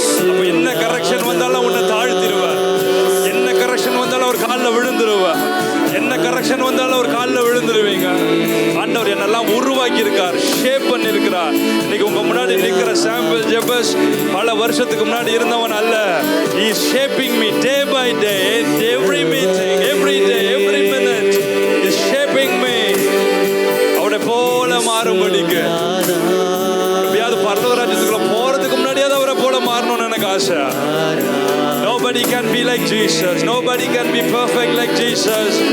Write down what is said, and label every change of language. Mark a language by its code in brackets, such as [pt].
[ta] அப்ப என்ன கரெக்ஷன் வந்தாலும் உன்னை தாழ்த்திடுவார். என்ன கரெக்ஷன் வந்தாலும் ஒரு காலில் விழுந்துருவார். என்ன கரெக்ஷன் வந்தாலும் ஒரு காலில் விழுந்துருவீங்க. ஆண்டவர் என்னெல்லாம் உருவாக்கி இருக்கார், ஷேப் பண்ணி இருக்கிறார். இன்னைக்கு உங்க முன்னாடி நிற்கிற சாம்பல் ஜெபஸ் பல வருஷத்துக்கு முன்னாடி இருந்தவன் அல்ல. [en] He is shaping me day by day, every meeting, every day, every minute. He is shaping me. [ta] அவரை போல மாறும்படிக்கு எப்படியாவது பரலோக ராஜ்யத்துக்குள்ள போறதுக்கு முன்னாடியாவது அவரை போல மாறணும்னு எனக்கு ஆசை. [en] Nobody can be like Jesus. Nobody can be perfect like Jesus.